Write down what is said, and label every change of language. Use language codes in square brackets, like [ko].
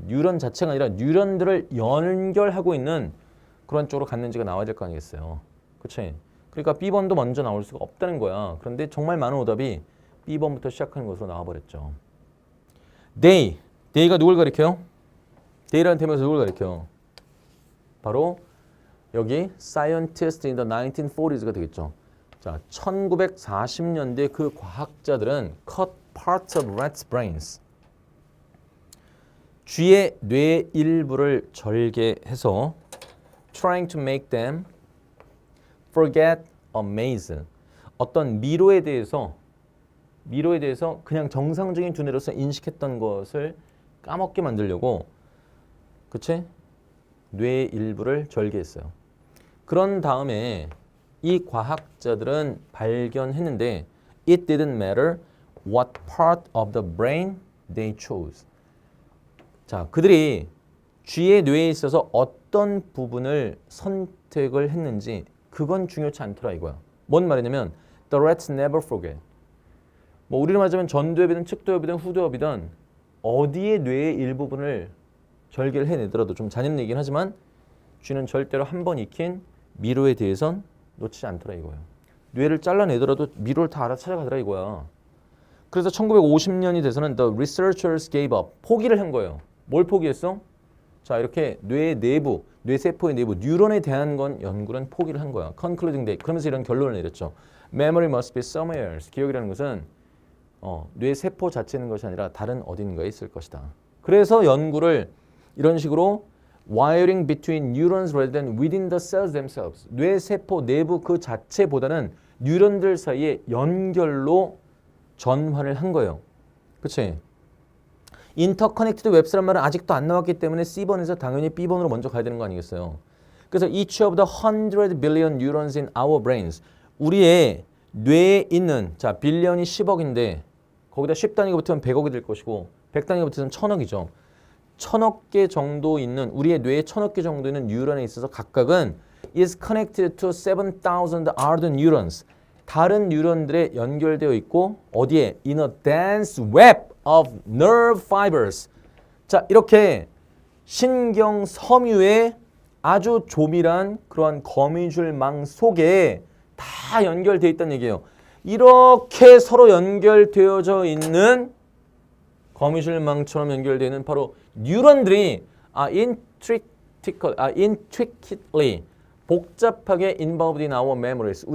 [ko] 뉴런 자체가 아니라 뉴런들을 연결하고 있는 그런 쪽으로 갔는지가 나와야 될 거 아니겠어요. 그치? 그러니까 B번도 먼저 나올 수가 없다는 거야. 그런데 정말 많은 오답이 B번부터 시작하는 것으로 나와버렸죠. They가 누굴 가리켜요? They라는 테마에서 누굴 가리켜요? 바로 여기 [en] Scientists in the 1940s [ko] 가 되겠죠. 자, 1940년대 그 과학자들은 [en] cut parts of rats' brains. [ko] 쥐의 뇌 일부를 절개해서 [en] trying to make them forget a maze. [ko] 어떤 미로에 대해서 그냥 정상적인 두뇌로서 인식했던 것을 까먹게 만들려고 그치? 뇌의 일부를 절개했어요. 그런 다음에 이 과학자들은 발견했는데 [en] it didn't matter what part of the brain they chose. [ko] 자, 그들이 쥐의 뇌에 있어서 어떤 부분을 선택을 했는지 그건 중요치 않더라 이거야. 뭔 말이냐면 [en] the rats never forget. [ko] 뭐 우리로 말하자면 전두엽이든 측두엽이든 후두엽이든 어디에 뇌의 일부분을 절개를 해내더라도 좀 잔인한 얘기긴 하지만 쥐는 절대로 한 번 익힌 미로에 대해선 놓치지 않더라 이거예요. 뇌를 잘라내더라도 미로를 다 알아 찾아가더라 이거야. 그래서 1950년이 돼서는 [en] the researchers gave up. [ko] 포기를 한 거예요. 뭘 포기했어? 자, 이렇게 뇌의 내부, 뇌세포의 내부, 뉴런에 대한 건 연구는 포기를 한 거야. [en] concluding that. [ko] 그러면서 이런 결론을 내렸죠. [en] Memory must be somewhere else. [ko] 기억이라는 것은 뇌세포 자체에 있는 것이 아니라 다른 어딘가에 있을 것이다. 그래서 연구를 이런 식으로 [en] wiring between neurons rather than within the cells themselves. [ko] 뇌세포 내부 그 자체보다는 뉴런들 사이에 연결로 전환을 한 거예요. 그치? 인터커넥티드 웹스란 말은 아직도 안 나왔기 때문에 C번에서 당연히 B번으로 먼저 가야 되는 거 아니겠어요? 그래서 [en] each of the 100 billion neurons in our brains. [ko] 우리의 뇌에 있는, 자, 빌리언이 10억인데 거기다 10단위가 붙으면 100억이 될 것이고 100단위가 붙으면 1000억이죠. 1000억 개 정도 있는, 우리의 뇌에 1000억 개 정도 있는 뉴런에 있어서 각각은 [en] is connected to 7,000 other neurons. [ko] 다른 뉴런들에 연결되어 있고 어디에? [en] In a dense web of nerve fibers. [ko] 자, 이렇게 신경 섬유의 아주 조밀한 그러한 거미줄망 속에 다 연결되어 있다는 얘기예요. 이렇게 서로 연결되어져 있는 거미줄망처럼 연결되어 있는 바로 뉴런들이 [en] intricately [ko] 복잡하게 [en] involved in our memories.